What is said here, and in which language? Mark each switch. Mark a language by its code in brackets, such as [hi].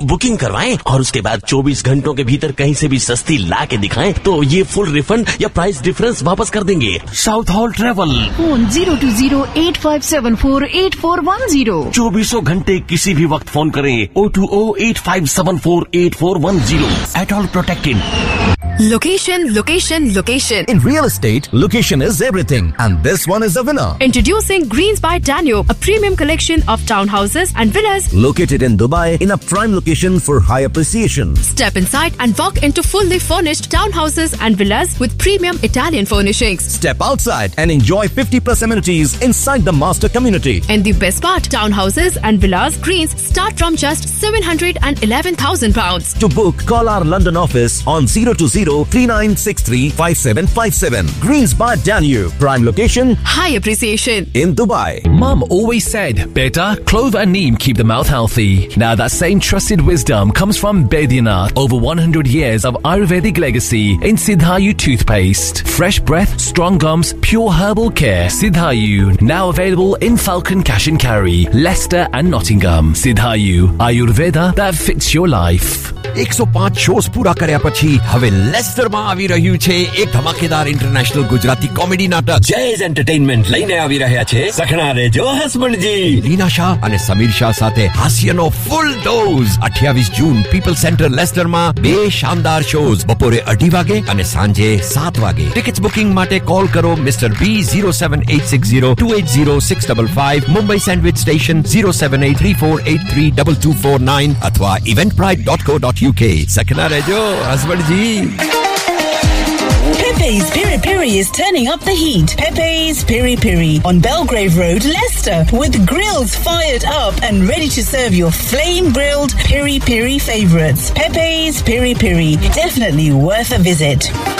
[hi] Booking करवाएं और उसके बाद 24 घंटों के भीतर कहीं से भी सस्ती ला के दिखाएं तो ये फुल रिफंड या प्राइस डिफरेंस वापस कर देंगे। [en] Southall travel 02085748410। [hi] 24 घंटे किसी भी वक्त फोन करें 02085748410। [en] At all protected. Location, location, location. In real estate, location is everything. And this one is a winner. Introducing Greens by Danio, a premium collection of townhouses and villas located in Dubai in a prime location for high appreciation. Step inside and walk into fully furnished townhouses and villas with premium Italian furnishings. Step outside and enjoy 50+ amenities inside the master community. And the best part, townhouses and villas Greens start from just £711,000. To book, call our London office on 02 03963-5757. Greens by Danube. Prime location. High appreciation. In Dubai. Mum always said, beta, clove and neem keep the mouth healthy. Now that same trusted wisdom comes from Baidyanath. Over 100 years of Ayurvedic legacy in Siddhayu toothpaste. Fresh breath, strong gums, pure herbal care. Siddhayu. Now available in Falcon Cash and Carry, Leicester and Nottingham. Siddhayu. Ayurveda that fits your life. [gu] 105 shows પૂરા કર્યા પછી હવે લેસ્ટરમાં આવી રહ્યું છે એક ધમાકેદાર international Gujarati comedy નાટક જેઝ એન્ટરટેનમેન્ટ લઈને આવી રહ્યા છે સખણા રેજો હસબન્ડજી લીના શાહ અને સમીર શાહ સાથે હાસ્યનો ફૂલ ડોઝ 28 જૂન પીપલ સેન્ટર લેસ્ટરમાં બે શાનદાર શોઝ બપોરે 8 વાગે અને સાંજે 7 વાગે ટિકિટ્સ બુકિંગ માટે કોલ કરો mister B07860280655 Mumbai sandwich station 07834832249 અથવા eventbrite.co.uk સખણા રેજો હસબન્ડજી [en] Pepe's Piri Piri is turning up the heat. Pepe's Piri Piri on Belgrave Road, Leicester, with grills fired up and ready to serve your flame-grilled Piri Piri favorites. Pepe's Piri Piri, definitely worth a visit.